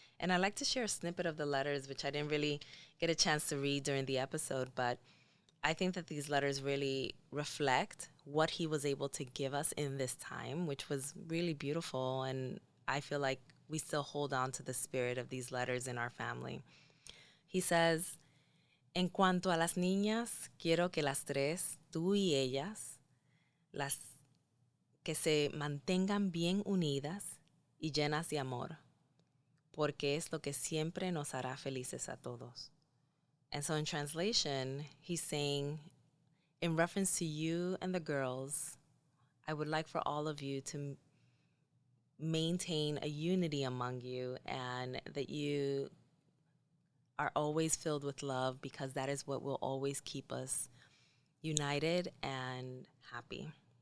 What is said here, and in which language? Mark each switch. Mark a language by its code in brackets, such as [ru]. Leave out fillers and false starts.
[en] And I'd like to share a snippet of the letters, which I didn't really get a chance to read during the episode, but I think that these letters really reflect what he was able to give us in this time, which was really beautiful. And I feel like we still hold on to the spirit of these letters in our family. He says, [es] En cuanto a las niñas, quiero que las tres, tú y ellas, las que se mantengan bien unidas y llenas de amor, porque es lo que siempre nos hará felices a todos. [en] And so in translation, he's saying, in reference to you and the girls, I would like for all of you to maintain a unity among you, and that you are always filled with love, because that is what will always keep us united and happy.